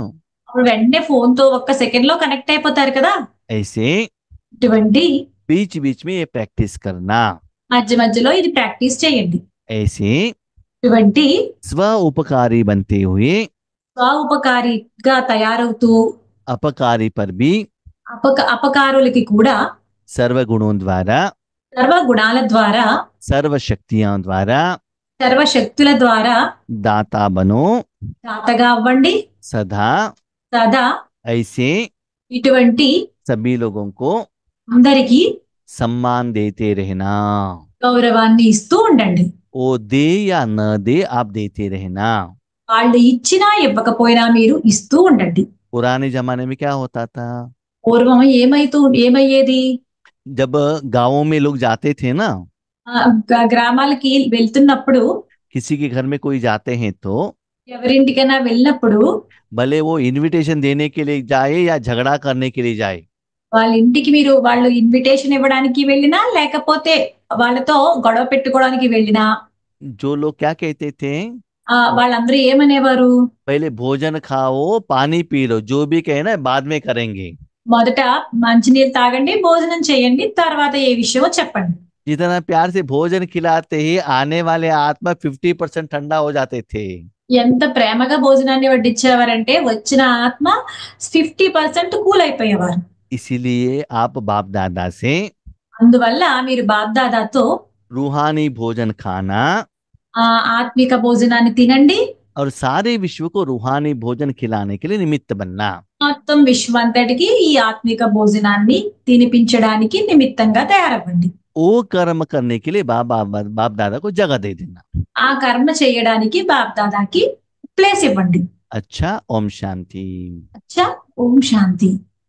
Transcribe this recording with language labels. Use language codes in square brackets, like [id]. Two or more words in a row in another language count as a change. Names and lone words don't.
[te] అప్పుడు వెంటనే ఫోన్ తో ఒక్క సెకండ్ లో కనెక్ట్ అయిపోతారు కదా. [hi] ऐसे [te] ఇటువంటి [hi] बीच बीच में ये प्रैक्टिस करना। [te] మధ్య మధ్యలో ఇది ప్రాక్టీస్ చేయండి. [hi] ऐसे [te] ఇటువంటి [hi] स्व उपकारी बनते हुए [te] స్వ ఉపకారిగా తయారవుతూ [hi] अपकारी पर भी [te] అపకారులకి కూడా [hi] सर्व गुणों द्वारा, [te] సర్వ గుణాల ద్వారా, [hi] सर्व शक्तियों द्वारा [te] సర్వ శక్తుల ద్వారా [hi] दाता बनो [te] దాతగా అవ్వండి. [hi] सदा। [te] సదా [hi] ऐसे [te] ఇటువంటి [hi] सभी लोगों को [te] అందరికీ [hi] सम्मान देते रहना। [te] గౌరవాన్ని ఇస్తూ ఉండండి. [hi] वो दे या न दे, आप देते रहना। [te] వాళ్ళు ఇచ్చినా ఇవ్వకపోయినా మీరు ఇస్తూ ఉండండి. [hi] पुराने जमाने में क्या होता था, [te] పూర్వం ఏమయ్యేది? [hi] जब गांवों में लोग जाते थे ना, [te] గ్రామాలకి వెళ్తున్నప్పుడు, [hi] किसी के घर में कोई जाते हैं तो [te] ఎవరింటికైనా వెళ్ళినప్పుడు [hi] भले वो इनविटेशन देने के लिए जाए या झगड़ा करने के लिए जाए, [te] వాళ్ళ ఇంటికి వాళ్ళు ఇన్విటేషన్ ఇవ్వడానికి వెళ్ళినా, లేకపోతే వాళ్ళతో గొడవ పెట్టుకోవడానికి వెళ్ళినా, [hi] जो लोग क्या कहते थे, [te] వాళ్ళందరూ ఏమనేవారు? [hi] पहले भोजन खाओ पानी पी लो, जो भी कहना है बाद में करेंगे। [te] మొదట మంచినీళ్ళు తాగండి, భోజనం చేయండి, తర్వాత ఏ విషయమో చెప్పండి. [hi] जितना प्यार से भोजन खिलाते ही आने वाले आत्मा 50% ठंडा हो जाते थे। [te] ఎంత ప్రేమగా భోజనాన్ని వడ్డించేవారంటే వచ్చిన ఆత్మ 50% కూల్ అయిపోయేవారు. [hi] इसीलिए आप बाप दादा से [te] అందువల్ల మీరు బాప్దాదాతో [hi] रूहानी भोजन खाना [te] ఆత్మిక భోజనాన్ని తినండి. [hi] और सारे विश्व को रूहानी भोजन खिलाने के लिए निमित्त बनना। [te] మొత్తం విశ్వంతటికి ఈ ఆత్మిక భోజనాన్ని తినిపించడానికి నిమిత్తంగా తయారవ్వండి. [hi] वो कर्म करने के लिए बाप दादा को जगह दे देना। [te] ఆ కర్మ చేయడానికి బాప్దాదాకి ప్లేస్ ఇవ్వండి. [hi] अच्छा, ओम शांति। [te] అచ్చా, ఓం శాంతి.